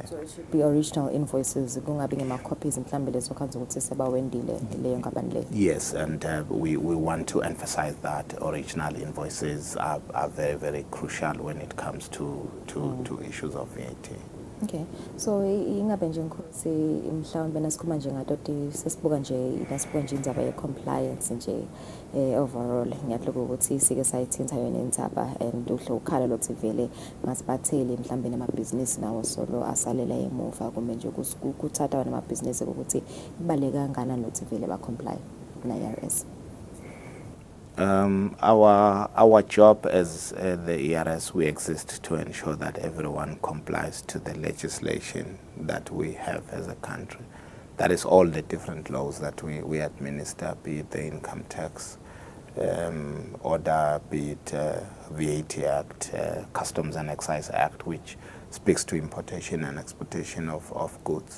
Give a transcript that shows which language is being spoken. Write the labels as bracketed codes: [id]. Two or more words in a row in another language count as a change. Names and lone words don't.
[en] So it should be original invoices, copies Yes, and we want to emphasize that original invoices are very, very crucial when it comes to issues of VAT. [ss] Okay, so ingabe nje Nkosi mhlawumbe nasikhuluma nje ngato sesibuka nje indzaba ye-compliance nje overall ngiyatloka ukuthi sike sayithinta yona indzaba and uhle ukhala lokuthi vele ngasibatheli mhlawumbe namabhizinisi nawo solo asalela emuva kumbe nje kuthatha wona amabhizinisi ukuthi ibaleka kangakanani lokuthi vele ba-comply na-IRS. [en] Our job as the ERS, we exist to ensure that everyone complies to the legislation that we have as a country. That is all the different laws that we administer, be it the income tax order, be it VAT Act, Customs and Excise Act, which speaks to importation and exportation of goods.